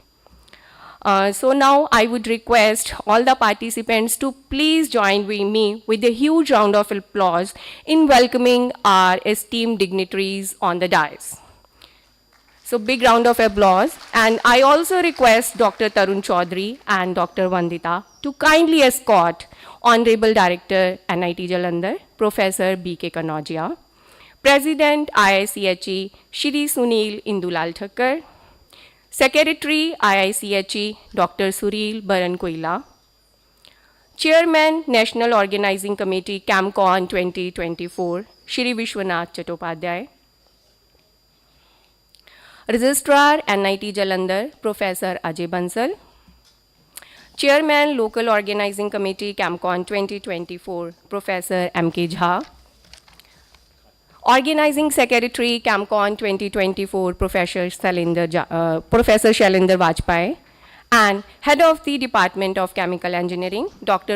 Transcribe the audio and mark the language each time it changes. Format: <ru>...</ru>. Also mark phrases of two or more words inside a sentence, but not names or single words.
<en>So now I would request all the participants to please join with me with a huge round of applause in welcoming our esteemed dignitaries on the dais. So big round of applause. And I also request Dr. Tarun Chaudhary and Dr. Vandita to kindly escort Honorable Director NIT Jalandhar, Professor B.K. Kanojia, President IICHE Shri Sunil Indulal Thakkar, Secretary IICHE Dr. Suril Baran Koila, Chairman National Organizing Committee ChemCon 2024 Shri Vishwanath Chattopadhyay, Registrar NIT Jalandhar Professor Ajay Bansal, Chairman Local Organizing Committee ChemCon 2024 Professor M.K. Jha, Organizing Secretary ChemCon 2024 Professor Shailendra Vajpayee, and Head of the Department of Chemical Engineering Dr.</en>